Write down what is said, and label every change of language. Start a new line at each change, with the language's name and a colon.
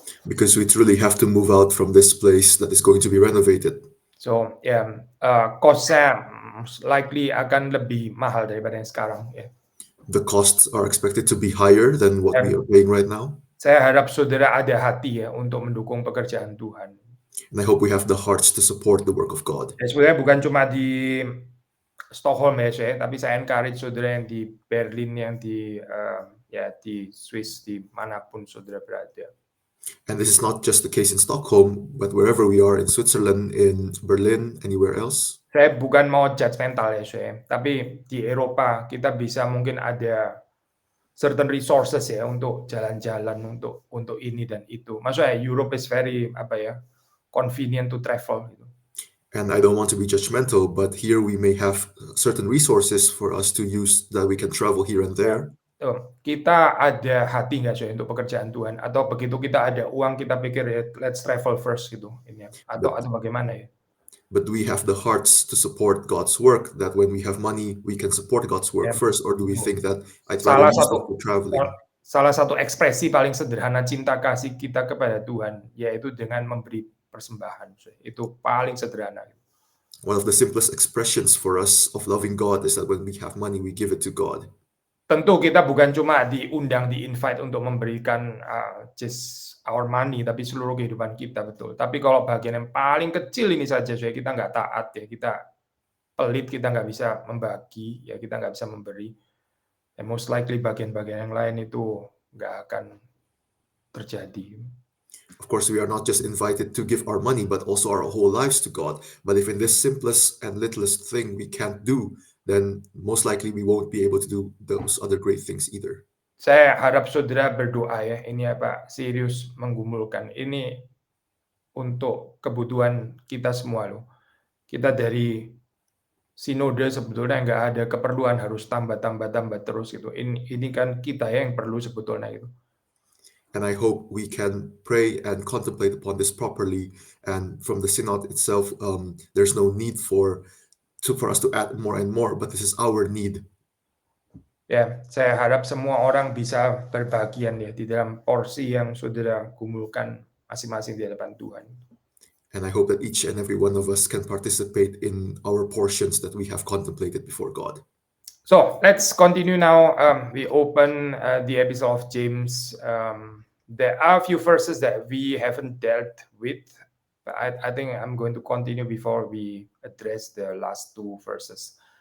English: because we truly have to move out from this place that is going to be renovated.
Indonesian: So cost-nya likely akan lebih mahal daripada yang sekarang ya.
English: The costs are expected to be higher than what we are paying right now.
Indonesian: Saya harap saudara ada hati ya untuk mendukung pekerjaan Tuhan.
English: And I hope we have the hearts to support the work of God.
Indonesian: Ya, sebenarnya bukan cuma di Stockholm ya, tapi saya encourage saudara yang di Berlin, yang di Swiss, di manapun saudara berada.
English: And this is not just the case in Stockholm, but wherever we are in Switzerland, in Berlin, anywhere else.
Indonesian: Saya bukan mau judgmental ya, tapi di Eropa kita bisa mungkin ada
English: certain resources
Indonesian: ya untuk jalan-jalan untuk ini dan itu. Maksudnya
English: Europe is very convenient to travel gitu. And I don't want to be judgmental, but here we may have certain resources for us to use that we can travel here and there.
Indonesian: Kita ada hati nggak sih untuk pekerjaan Tuhan? Atau begitu kita ada uang kita pikir ya
English: let's travel first
Indonesian: gitu ini atau bagaimana ya?
English: But do we have the hearts to support God's work, that when we have money we can support God's work first, or do we think that I'd rather use it for traveling?
Indonesian: Salah satu ekspresi paling sederhana cinta kasih kita kepada Tuhan yaitu dengan memberi persembahan. Itu paling sederhana.
English: One of the simplest expressions for us of loving God is that when we have money we give it to God.
Indonesian: Tentu kita bukan cuma diundang, di-invite untuk memberikan
English: just our money,
Indonesian: tapi seluruh kehidupan kita, betul. Tapi kalau bagian yang paling kecil ini saja, kita nggak taat ya, kita pelit, kita nggak bisa membagi, ya kita nggak bisa memberi.
English: And most likely
Indonesian: bagian-bagian yang lain itu nggak akan terjadi.
English: Of course, we are not just invited to give our money, but also our whole lives to God. But if in this simplest and littlest thing we can't do, then most likely we won't be able to do those other great things either.
Indonesian: Saya harap saudara berdoa ya, ini serius menggumulkan. Ini untuk kebutuhan kita semua loh. Kita dari sinode sebetulnya nggak ada keperluan harus tambah terus gitu. Ini kan kita ya yang perlu sebetulnya gitu.
English: And I hope we can pray and contemplate upon this properly. And from the synod itself, there's no need for us to add more and more, but this is our need.
Indonesian: Ya, saya harap semua orang bisa berbagian ya di dalam porsi yang saudara kumpulkan masing-masing di hadapan Tuhan.
English: And I hope that each and every one of us can participate in our portions that we have contemplated before God. So let's continue now. We open the epistle of James. There are a few verses that we haven't dealt with. But I think I'm going to continue before we address the last two verses.